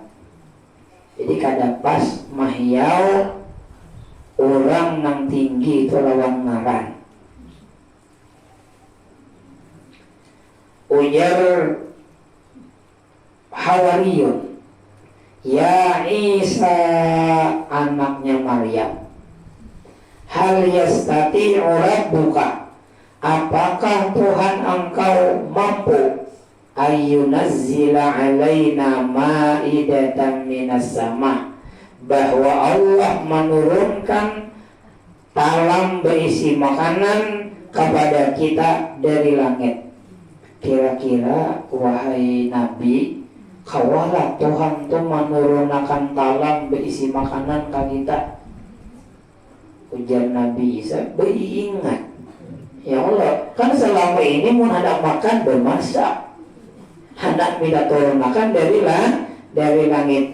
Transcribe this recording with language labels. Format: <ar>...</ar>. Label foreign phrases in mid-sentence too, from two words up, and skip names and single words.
<bjn>Jadi kada pas mahiyau orang nang tinggi itu lawan ngaran.</bjn> <id>Ujar Hawariyun ya Isa anaknya Maryam hal</id> <ar>yastati'u rabbuka</ar> <id>apakah Tuhan engkau mampu</id> <ar>ayyunazzila alaina ma'idatan minas sama</ar> <id>bahwa Allah menurunkan talam berisi makanan kepada kita dari langit. Kira-kira wahai Nabi,</id> <bjn>kawalah Tuhan tuh menurunkan talam berisi makanan ke kita. Ujar Nabi Isa, beringat ya Allah, kan selama ini mau ada makan bermasak.</bjn> <id>Hendak minta turun makan dari langit.</id>